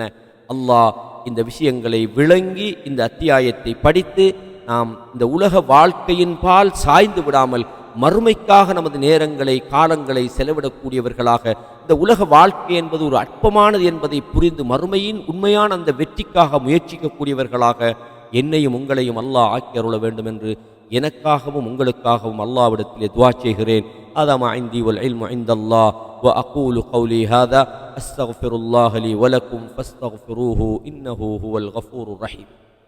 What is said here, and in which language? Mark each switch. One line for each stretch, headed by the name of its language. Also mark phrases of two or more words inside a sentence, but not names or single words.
Tamil: அல்லாஹ் இந்த விஷயங்களை விளங்கி இந்த அத்தியாயத்தை படித்து நாம் இந்த உலக வாழ்க்கையின் பால் சாய்ந்து விடாமல் மறுமைக்காக நமது நேரங்களை, காலங்களை செலவிடக்கூடியவர்களாக, இந்த உலக வாழ்க்கை என்பது ஒரு அற்பமானது என்பதை புரிந்து மறுமையின் உண்மையான அந்த வெற்றிக்காக முயற்சிக்கக்கூடியவர்களாக என்னையும் உங்களையும் அல்லாஹ் ஆக்கி அருள வேண்டும் என்று எனக்காகவும் உங்களுக்காகவும் அல்லாஹ்விடத்திலே துஆ செய்கிறேன்.
Arabic: هذا ما عندي والعلم عند الله وأقول قولي هذا أستغفر الله لي ولكم فاستغفروه إنه هو الغفور الرحيم.